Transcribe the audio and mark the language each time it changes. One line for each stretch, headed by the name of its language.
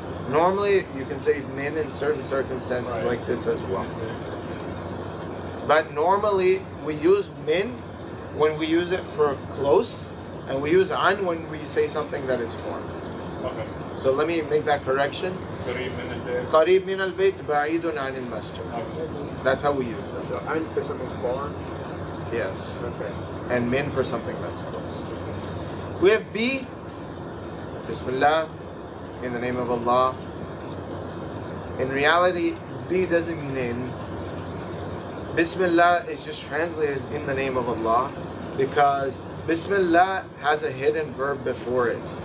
English: Normally, you can say min in certain circumstances like this as well. But normally, we use min when we use it for close, and we use an when we say something that is formed. Okay. So let me make that correction.
Arabic: قريب من البيت بعيد عن المسجد.
English: That's how we use them. So an for something far? Yes. Okay. And min for something that's close. We have B. Bismillah. In the name of Allah. In reality, B doesn't mean in. Bismillah is just translated as in the name of Allah, because Bismillah has a hidden verb before it.